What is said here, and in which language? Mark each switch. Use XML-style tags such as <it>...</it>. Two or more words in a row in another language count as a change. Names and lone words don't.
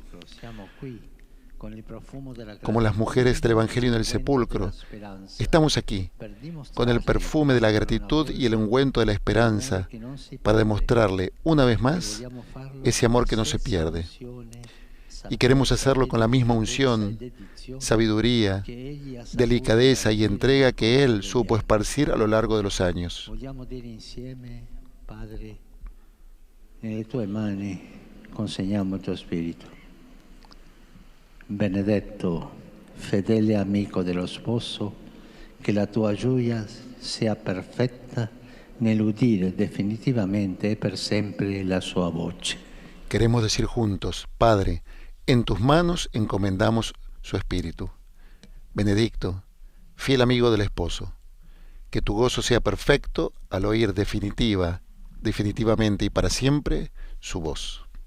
<es>Como las mujeres del Evangelio en el sepulcro, estamos aquí, con el perfume de la gratitud y el ungüento de la esperanza, para demostrarle, una vez más, ese amor que no se pierde. Y queremos hacerlo con la misma unción, sabiduría, delicadeza y entrega que Él supo esparcir a lo largo de los años.</es> <it>Padre, nelle tue mani consegniamo il tuo spirito. Benedetto, fedele amico dello sposo, che la tua gioia sia perfetta nell'udire definitivamente e per sempre la sua voce.</it> <es>Queremos decir juntos: Padre, en tus manos encomendamos su espíritu. Benedicto, fiel amigo del esposo, que tu gozo sea perfecto al oír definitivamente y para siempre su voz.</es>